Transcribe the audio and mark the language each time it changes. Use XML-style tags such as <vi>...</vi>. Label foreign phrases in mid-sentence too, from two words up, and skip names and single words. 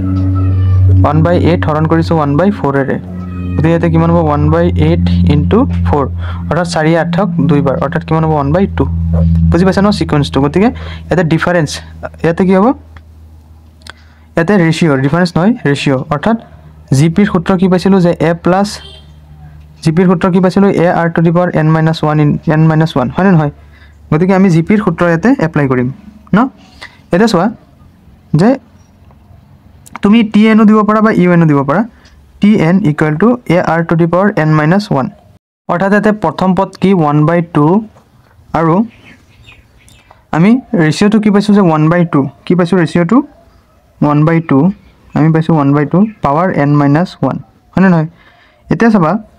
<as>হৰণ কৰিছো 1/4 ৰে গতি এটা কিমান হ'ব 1/8 ইনটু 4 অৰ্থাৎ 4 8 2 বাৰ অৰ্থাৎ কিমান হ'ব 1/2 বুজি পাইছা ন সিকোয়েন্সটো গতিকে এটা ডিফারেন্স ইয়াতে কি হ'ব ইয়াতে ৰেশিও ডিফারেন্স নহয় ৰেশিও অৰ্থাৎ জিপিৰ সূত্ৰ কি পাইছিলো যে a প্লাস জিপিৰ সূত্ৰ কি পাইছিলো</as> <en>a r to the power n-1</en> <as>হয় নে নহয় গতিকে আমি জিপিৰ সূত্ৰ ইয়াতে এপ্লাই কৰিম ন এটা চোৱা যে তুমি tn দিব পাৰা বা un দিব পাৰা tn =</as> <en>a r to the power n-1</en> <as>অৰ্থাৎ ইয়াতে প্ৰথম পদ কি 1/2 আৰু আমি ৰেশিওটো কি পাইছো যে 1/2 কি পাইছো ৰেশিওটো 1/2 আমি পাইছো 1/2 পাৱাৰ n-1 হয়নে নহয় এতিয়া চাবা</as>